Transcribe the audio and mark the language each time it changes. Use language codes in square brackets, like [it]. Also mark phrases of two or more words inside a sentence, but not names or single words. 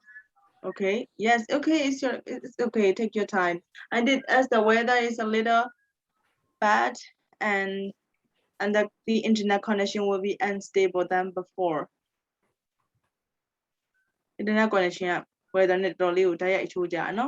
[en] Okay. Yes. Okay. It's okay. Take your time. I did as the weather is a little bad and the internet connection will be unstable than before. Internet connection [my] က weather နဲ့တော်တော်လေးကိုတိုက်ရိုက်အချိုးကြနော်